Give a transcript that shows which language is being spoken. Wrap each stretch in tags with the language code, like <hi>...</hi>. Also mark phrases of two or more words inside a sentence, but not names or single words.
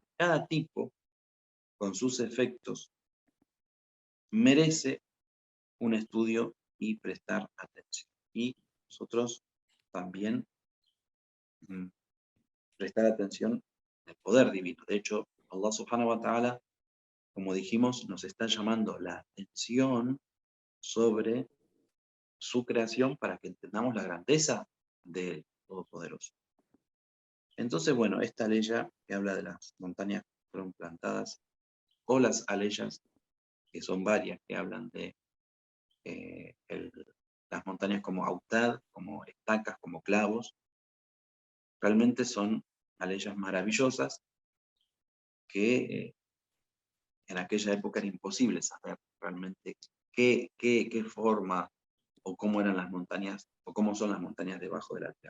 <es>Cada tipo, con sus efectos, merece un estudio y prestar atención. Y nosotros también prestar atención al poder divino. De hecho,</es> <ar>الله سبحانه وتعالى,</ar> <es>como dijimos, nos está llamando la atención sobre su creación para que entendamos la grandeza del Todopoderoso. Entonces, bueno, esta aleya que habla de las montañas que fueron plantadas, o las aleyas, que son varias, que hablan de las montañas como autad, como estacas, como clavos, realmente son aleyas maravillosas que en aquella época era imposible saber realmente qué forma o cómo eran las montañas, o cómo son las montañas debajo de la tierra.</es>